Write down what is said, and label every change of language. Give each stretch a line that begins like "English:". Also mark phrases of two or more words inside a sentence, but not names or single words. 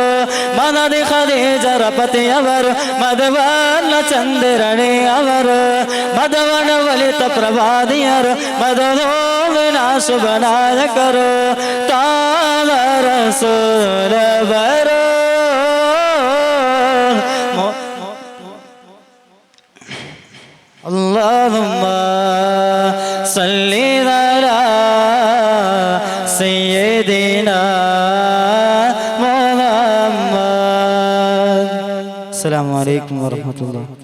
Kannada: ಮದದಿ ಖದೀಜರ ಪತಿಯವರು ಮಧುವನ ಚಂದಿರನೇ ಅವರು ಮಧುವನ ಒಲಿತ ಪ್ರವಾದಿಯರು ಮಧುವಿನ ಶುಭ ನಾಯಕರು. ತಾಳ ರಸೂಲವರು
Arabic: اللهم صل على سيدنا محمد. السلام عليكم ورحمة الله.